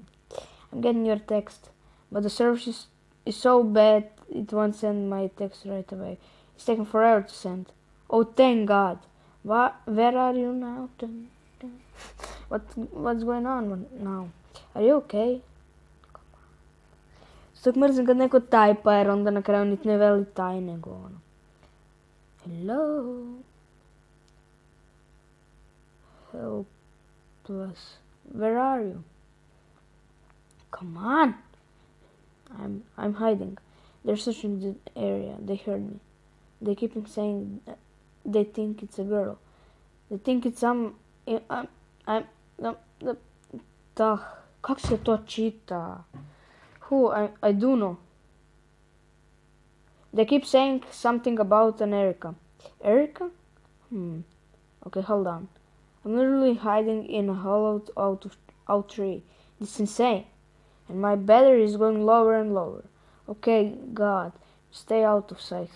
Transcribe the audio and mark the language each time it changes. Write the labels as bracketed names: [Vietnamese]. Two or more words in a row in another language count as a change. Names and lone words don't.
[English] I'm getting your text, but the service is so bad it won't send my text right away. It's taking forever to send. Oh, thank God. Where are you now? What's going on now? Are you okay? [Bosnian] Stok mrzim kad neko tajpa jer onda na kraju niti ne veli taj nego ono. [English] Hello? Helpless. Where are you? Come on! I'm hiding. They're searching the area. They heard me. They keep saying they think it's a girl. They think it's [Bosnian] Как se to čita? [English] Who? I do know. They keep saying something about an Erica. Erica? Okay, hold on. I'm literally hiding in a hollowed out tree. This is insane. And my battery is going lower and lower. Okay, God, stay out of sight.